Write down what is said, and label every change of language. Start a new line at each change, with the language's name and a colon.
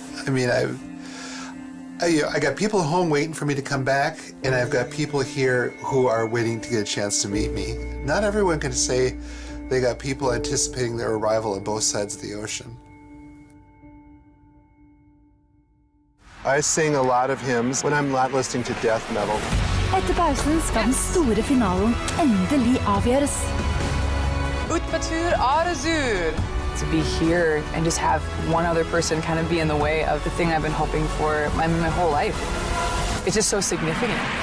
English: I mean, I got people home waiting for me to come back, and I've got people here who are waiting to get a chance to meet me. Not everyone can say they got people anticipating their arrival on both sides of the ocean. I sing a lot of hymns when I'm not listening to death metal.
Norwegian: Etter pausen skal den store finalen endelig avgjøres. Ut på tur, Arzur!
English: To be here and just have one other person kind of be in the way of the thing I've been hoping for my whole life. It's just so significant.